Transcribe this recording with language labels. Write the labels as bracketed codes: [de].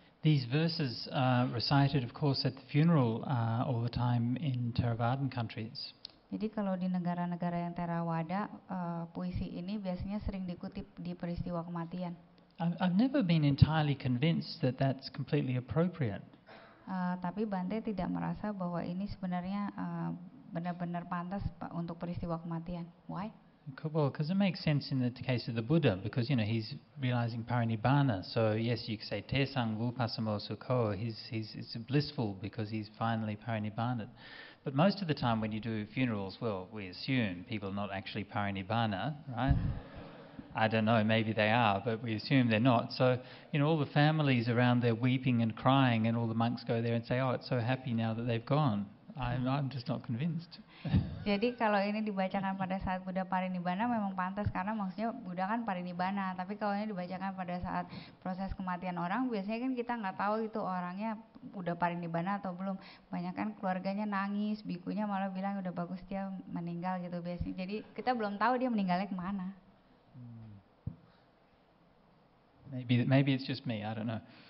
[en] These verses are recited, of course, at the funeral all the time in Theravadan countries. [id] Jadi kalau di negara-negara yang Theravada, puisi ini biasanya sering dikutip di peristiwa kematian. [en] I've never been entirely convinced that that's completely appropriate. [id] Tapi Bante tidak merasa bahwa ini sebenarnya benar-benar pantas untuk peristiwa kematian. [en] Why? Well, because it makes sense in the case of the Buddha, because he's realizing parinibbana. So yes, you could say [pi] tesang vupasamo sukho. [en] He's blissful because he's finally parinibbaned. But most of the time when you do funerals, well, we assume people are not actually parinibbana, right? I don't know, maybe they are, but we assume they're not. So, all the families around there weeping and crying, and all the monks go there and say, oh, it's so happy now that they've gone. I'm just not convinced. [id] Jadi kalau ini dibacakan pada saat Buddha parinibbana memang pantas, karena maksudnya Buddha kan parinibbana. Tapi kalau ini dibacakan pada saat proses kematian orang, biasanya kan kita nggak tahu itu orangnya udah parinibbana atau belum. Banyak kan keluarganya nangis, bikunya malah bilang udah bagus dia meninggal gitu biasanya. Jadi kita belum tahu dia meninggalnya kemana. [en] Maybe it's just me, I don't know.